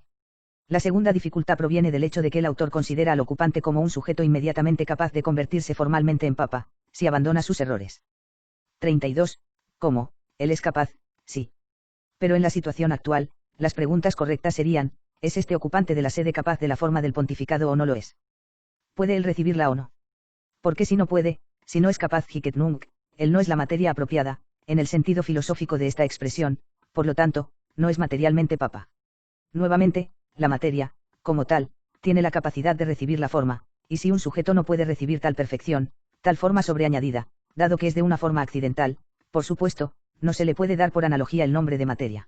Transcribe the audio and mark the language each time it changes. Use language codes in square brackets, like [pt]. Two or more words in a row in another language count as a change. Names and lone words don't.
[es] La segunda dificultad proviene del hecho de que el autor considera al ocupante como un sujeto inmediatamente capaz de convertirse formalmente en papa, si abandona sus errores. 32. ¿Cómo? Él es capaz, sí. Pero en la situación actual, las preguntas correctas serían: ¿es este ocupante de la sede capaz de la forma del pontificado o no lo es? ¿Puede él recibirla o no? Porque si no puede, si no es capaz [la] hic et nunc, [es] él no es la materia apropiada, en el sentido filosófico de esta expresión, por lo tanto, no es materialmente papa. Nuevamente, la materia, como tal, tiene la capacidad de recibir la forma, y si un sujeto no puede recibir tal perfección, tal forma sobreañadida, dado que es de una forma accidental, por supuesto, no se le puede dar por analogía el nombre de materia.